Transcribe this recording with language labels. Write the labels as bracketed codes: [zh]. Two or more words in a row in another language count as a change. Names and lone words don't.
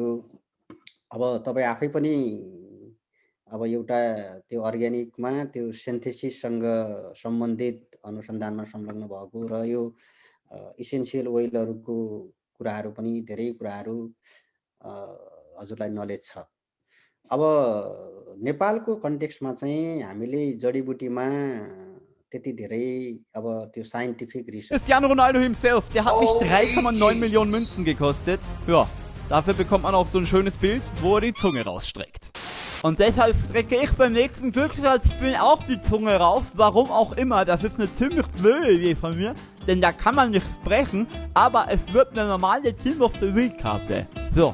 [ne] अब तपाईँ आफै पनि अब एउटा त्यो अर्ग्यानिकमा त्यो सिन्थेसिससँग सम्बन्धित अनुसन्धानमा संलग्न भएको र यो [en] essential oils [ne] कुराहरू पनि धेरै कुराहरू हजुरलाई नलेज छ। अब नेपालको कन्टेक्स्टमा चाहिँ हामीले जडीबुटीमा त्यति धेरै अब त्यो [en] scientific research Cristiano Ronaldo himself, [de] der hat mich 3,9 Millionen Münzen gekostet. Ja, dafür bekommt man auch so ein schönes Bild, wo er die Zunge rausstreckt. Und deshalb strecke ich beim nächsten Glücksradspiel auch die Zunge raus. Warum auch immer, das ist eine ziemlich blöde Idee von mir. Denn da kann man nicht sprechen, aber es wird eine normale [en] Team of the Week- [de] Karte. So.